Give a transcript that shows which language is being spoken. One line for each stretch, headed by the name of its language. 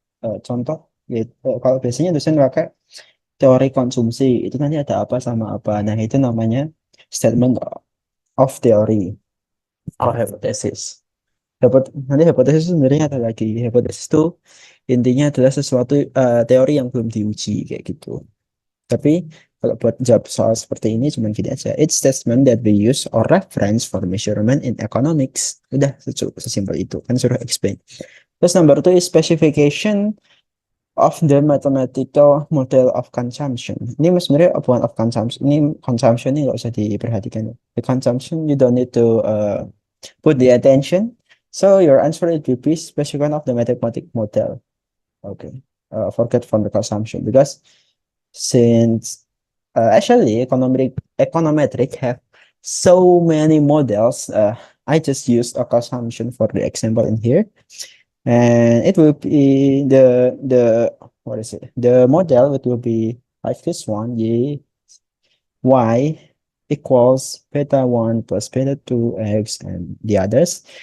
Indonesian: Contoh, gitu. Kalau biasanya dosen pakai teori konsumsi, itu nanti ada apa sama apa. Nah, itu namanya
English: statement of theory or hypothesis.
Indonesian: Nanti hipotesis sebenarnya ada lagi. Hipotesis itu intinya adalah sesuatu teori yang belum diuji kayak gitu. Tapi kalau buat jawab soal seperti ini cuma gini aja.
English: It's statement that we use or reference for measurement in economics.
Indonesian: Udah sesimpel itu. Kan suruh explain. Terus
English: number two is specification of the mathematical model of consumption.
Indonesian: Ini sebenarnya bukan
English: of consumption.
Indonesian: Ini consumption ini nggak usah diperhatikan.
English: The consumption you don't need to put the attention. So your answer will be specification of the mathematical model. Okay. Forget from the consumption because since actually econometric have so many models, I just used a consumption for the example in here, and it will be the what is it, the model, it will be like this one, y equals beta 1 plus beta 2 x and the others.